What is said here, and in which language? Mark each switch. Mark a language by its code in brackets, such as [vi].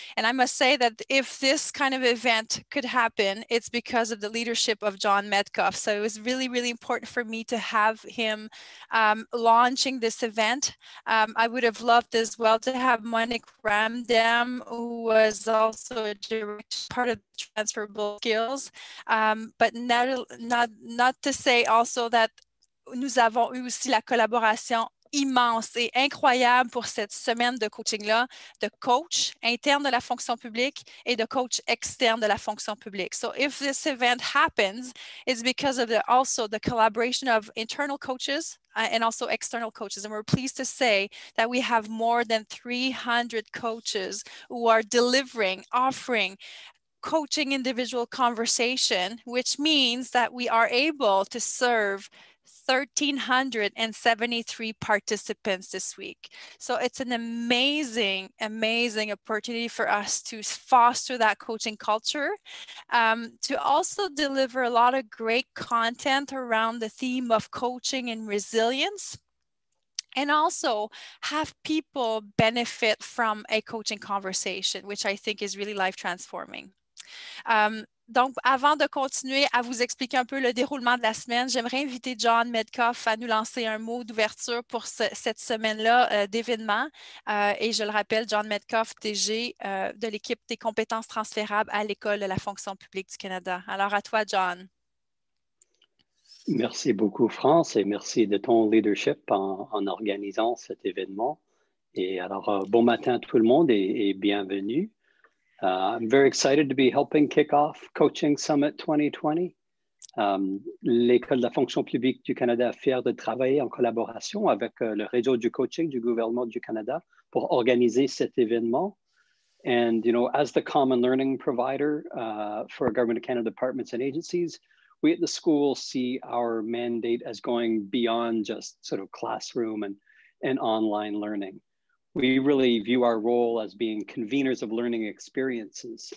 [en] And I must say that if this kind of event could happen, it's because of the leadership of John Medcoff. So it was really, really important for me to have him launching this event. I would have loved as well to have Monique Ramdam, who was also a direct part of Transferable Skills. But not to say also that [fr] nous avons eu aussi la collaboration immense et incroyable pour cette semaine de coaching-là, de coach interne de la fonction publique et de coach externe de la fonction publique. [en] So if this event happens, it's because of also the collaboration of internal coaches and also external coaches. And we're pleased to say that we have more than 300 coaches who are delivering, offering coaching individual conversation, which means that we are able to serve 1,373 participants this week. So it's an amazing, amazing opportunity for us to foster that coaching culture, to also deliver a lot of great content around the theme of coaching and resilience, and also have people benefit from a coaching conversation, which I think is really life transforming. [fr] Donc, avant de continuer à vous expliquer un peu le déroulement de la semaine, j'aimerais inviter John Medcoff à nous lancer un mot d'ouverture pour cette semaine-là d'événements. Et je le rappelle, John Medcoff, DG de l'équipe des compétences transférables à l'École de la fonction publique du Canada. Alors, à toi, John. Merci beaucoup, France, et merci de ton leadership en organisant cet événement. Et alors, bon matin à tout le monde et bienvenue. [en] I'm very excited to be helping kick off Coaching Summit 2020. [fr] L'École de la fonction publique du Canada est fière de travailler en collaboration avec le réseau du coaching du gouvernement du Canada pour organiser cet événement. [en] And, you know, as the common learning provider for Government of Canada departments and agencies, we at the school see our mandate as going beyond just sort of classroom and online learning. We really view our role as being conveners of learning experiences.